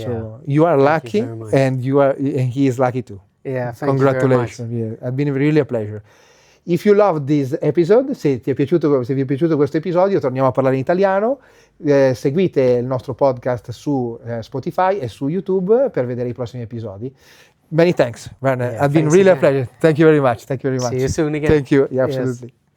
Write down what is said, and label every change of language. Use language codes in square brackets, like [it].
[en] So you are lucky, and he is lucky too. Yeah, Congratulations. You very much. It's been really a pleasure. If you love this episode, [it] se vi è piaciuto questo episodio, torniamo a parlare in italiano. Seguite il nostro podcast su Spotify e su YouTube per vedere i prossimi episodi. [en] Many thanks, Werner. It's been really a pleasure. Thank you very much. See you soon again. Thank you. Yeah, absolutely.